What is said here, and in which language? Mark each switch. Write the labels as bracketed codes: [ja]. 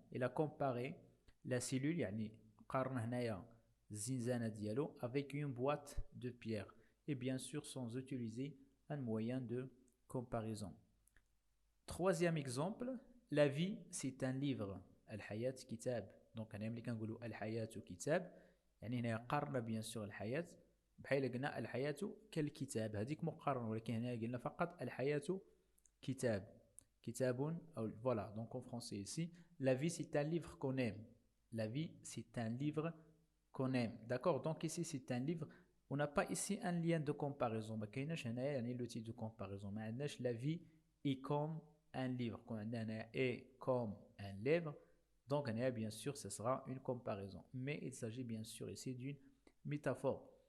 [fr] Il a comparé la cellule [ar] يعني قارن هنايا الزنزانة ديالو [fr] avec une boîte de pierre et bien sûr sans utiliser un moyen de comparaison. Troisième exemple, la vie c'est un livre. [ar] الحياة كتاب. donc هنا ملي كنقولوا الحياة كتاب يعني هنا قارنا bien sûr الحياة بحال قلنا الحياة كالكتاب هذيك مقارنة ولكن هنا قلنا فقط الحياة كتاب كتاب أو [fr] voilà donc en français ici la vie c'est un livre qu'on aime. La vie c'est un livre qu'on aime. D'accord. Donc ici c'est un livre. On n'a pas ici un lien de comparaison [ar] ما كايناش هنايا يعني [fr] l'outil de comparaison [ar] ما عندناش [fr] la vie est comme un livre [ar] كون عندنا هنا [fr] est comme un livre donc هنا bien sûr ce sera une comparaison mais il s'agit bien sûr ici d'une métaphore.